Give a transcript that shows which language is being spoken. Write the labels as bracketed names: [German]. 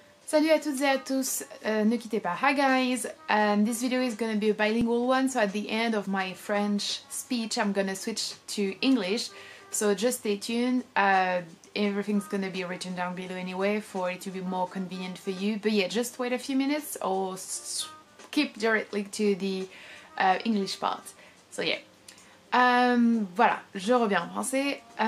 [French] Salut à toutes et à tous, ne quittez pas. [English] Hi guys, this video is going to be a bilingual one, so at the end of my French speech I'm going to switch to English, so just stay tuned. Everything's going to be written down below anyway for it to be more convenient for you, but yeah, just wait a few minutes or skip directly to the English part. So yeah, [French] voilà, je reviens en français.